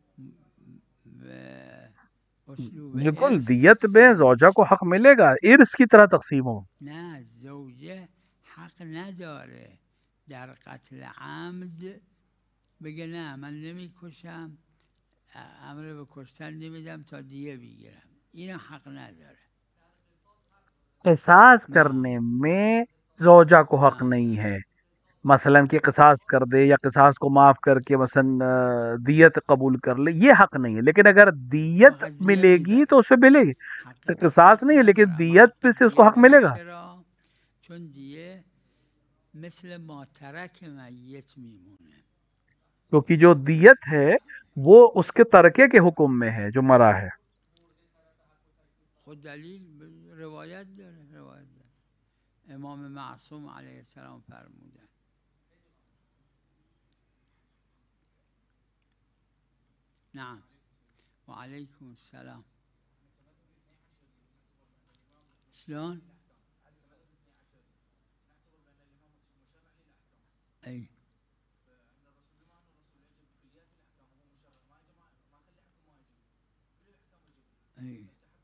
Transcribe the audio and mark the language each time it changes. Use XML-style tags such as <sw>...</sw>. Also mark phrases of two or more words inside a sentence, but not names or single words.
<ur>بالکل دیت میں زوجہ کو حق ملے گا، ارث کی طرح تقسیم ہو.</ur> <fa>نه زوجه حق نداره در قتل عمد بگه نه من نمیکشم، امر به کشتن نمیدم تا دیه بگیرم، این حق نداره.</fa> <ur>قصاص کرنے میں زوجہ کو حق نہیں ہے، مثلا کہ قصاص کر دے یا قصاص کو معاف کر کے مثلا دیت قبول کر لے، یہ حق نہیں ہے. لیکن اگر دیت ملے گی تو اسے ملے گی، قصاص نہیں ہے لیکن دیت پہ سے اس کو حق ملے گا.</ur> <fa>چون دیه مثل ما ترک میت میمونه،</fa> <ur>کیونکہ جو دیت ہے وہ اس کے ترکے کے حکم میں ہے جو مرا ہے.</ur> <fa>خود دلیل روایت داره امام معصوم علیه السلام فرمودن.</fa> <ar>نعم وعليكم السلام. شلون؟ اي اي</ar>